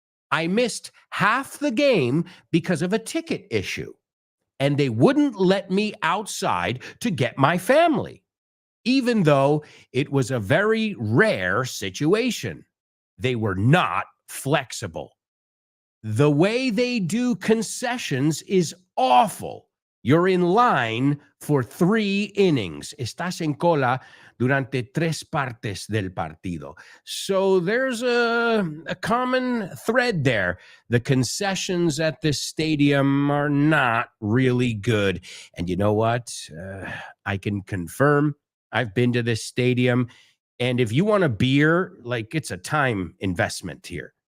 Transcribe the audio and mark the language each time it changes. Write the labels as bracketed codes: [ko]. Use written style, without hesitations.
[en] I missed half the game because of a ticket issue, and they wouldn't let me outside to get my family, even though it was a very rare situation. They were not flexible. The way they do concessions is awful. You're in line for 3 innings. [es] Estás en cola durante 3 partes del partido. [en] So there's a common thread there. The concessions at this stadium are not really good. And you know what? I can confirm I've been to this stadium. And if you want a beer, like it's a time investment here.